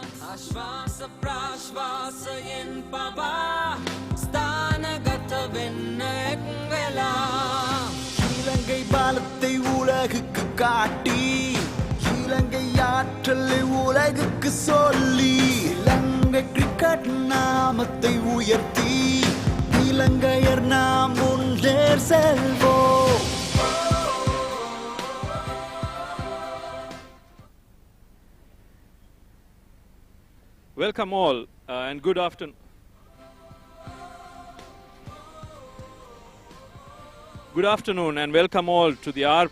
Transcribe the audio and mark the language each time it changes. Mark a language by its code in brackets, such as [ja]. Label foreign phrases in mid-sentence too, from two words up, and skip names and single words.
[si] ආශ්වාස ප්‍රාශ්වාසයෙන් පවා ස්ථානගත වෙන්න එක් වෙලා [ta] இலங்கை பாலத்தை உலகுக்கு காட்டி இலங்கை ஆற்றலை உலகுக்கு சொல்லி இலங்கை கிரிக்கெட் நாமத்தை உயர்த்தி இலங்கையர் நாம் முன்னேர் செல்வோம். [en] Welcome all and good afternoon. Good afternoon and welcome all to the R.